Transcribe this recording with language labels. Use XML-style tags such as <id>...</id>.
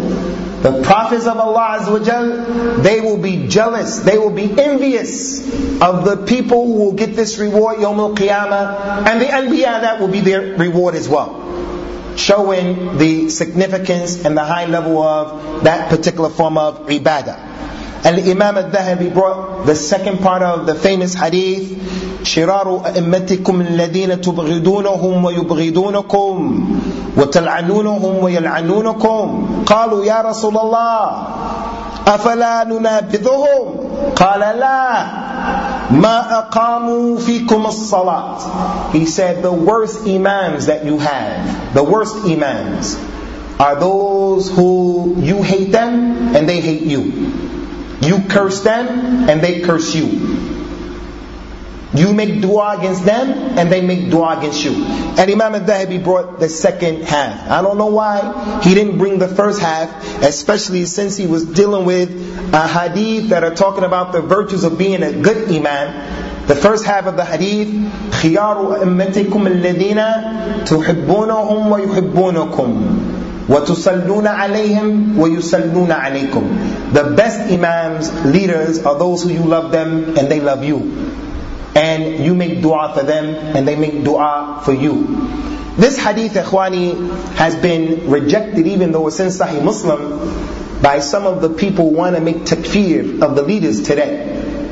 <en>The prophets of Allah Azza wa Jal, they will be jealous, they will be envious of the people who will get this reward, Yawm al-Qiyamah, and the Anbiya, that will be their reward as well. Showing the significance and the high level of that particular form of ibadah. Al-Imam al-Dhahabi brought the second part of the famous hadith,</en> <ar>شرار أئمتكم الذين تبغضونهم ويبغضونكم وتلعنونهم ويلعنونكم قالوا يا رسول الله أفلا ننابذهم قال لا ما أقاموا فيكم الصلاة.</ar> <en>He said the worst imams that you have, the worst imams are those who you hate them and they hate you. You curse them and they curse you. You make dua against them and they make dua against you. And Imam al-Dhahabi brought the second half. I don't know why he didn't bring the first half, especially since he was dealing with a hadith that are talking about the virtues of being a good imam. The first half of the hadith,</en> <ar>خِيَارُ أَمَّتِكُمْ الَّذِينَ تُحِبُّونَهُمْ وَيُحِبُّونَكُمْ وَتُسَلُّونَ عَلَيْهِمْ وَيُسَلُّونَ عَلَيْكُمْ.</ar> <en>The best imams, leaders, are those who you love them and they love you. And you make dua for them, and they make dua for you. This hadith, ikhwani, has been rejected, even though it's in Sahih Muslim, by some of the people who want to make takfir of the leaders today.</en>